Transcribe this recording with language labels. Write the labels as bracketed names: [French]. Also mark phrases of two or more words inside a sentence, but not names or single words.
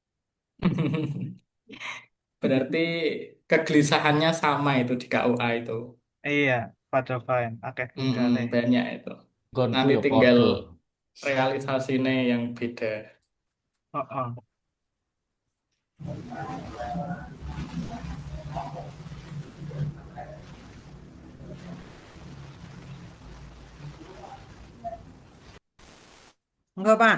[Indonesian] Berarti kegelisahannya sama itu di KUA itu. Iya, pada fine. [Javanese] Akeh budale. [Indonesian] Banyak itu. [Javanese] Gonku [Indonesian] Nanti ya tinggal [Javanese] podo. [Indonesian] realisasinya yang beda. Heeh. Enggak, Pak.